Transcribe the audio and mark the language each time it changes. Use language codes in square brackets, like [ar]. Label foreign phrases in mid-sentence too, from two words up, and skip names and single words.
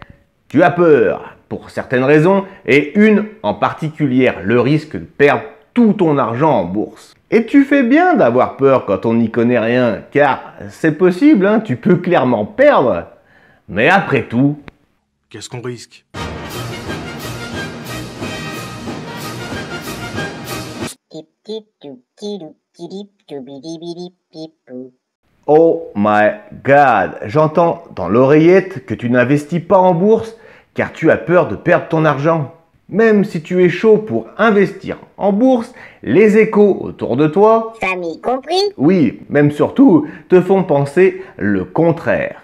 [fr] Mais Tu as peur pour certaines raisons et une en particulier, le risque de perdre tout ton argent en bourse. Et tu fais bien d'avoir peur quand on n'y connaît rien, car c'est possible, hein, tu peux clairement perdre. Mais après tout, Qu'est-ce qu'on risque? Tip tip toup tidou tidip toubidibidip pipou. [en] oh my god, [fr] j'entends dans l'oreillette que tu n'investis pas en bourse car tu as peur de perdre ton argent. Même si tu es chaud pour investir en bourse, les échos autour de toi, Famille compris? oui, même surtout, te font penser le contraire.